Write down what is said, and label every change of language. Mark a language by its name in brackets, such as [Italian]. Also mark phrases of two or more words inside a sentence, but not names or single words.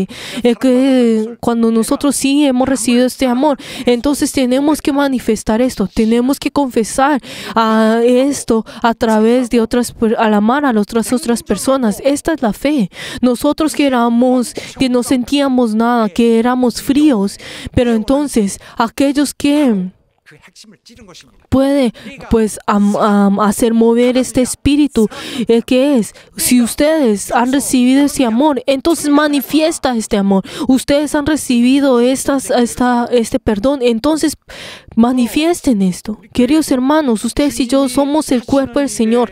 [Spanish] Que cuando nosotros sí hemos recibido este amor, entonces tenemos que manifestar esto. Tenemos que confesar esto a través de al amar a las otras personas. Esta es la fe. Nosotros que no sentíamos nada, que éramos fríos, pero entonces aquellos que [Korean] 그 핵심을 찌른 것입니다. [Spanish] puede hacer mover este espíritu, que es, si ustedes han recibido ese amor, entonces manifiesta este amor. Ustedes han recibido este perdón, entonces manifiesten esto. Queridos hermanos, ustedes y yo somos el cuerpo del Señor.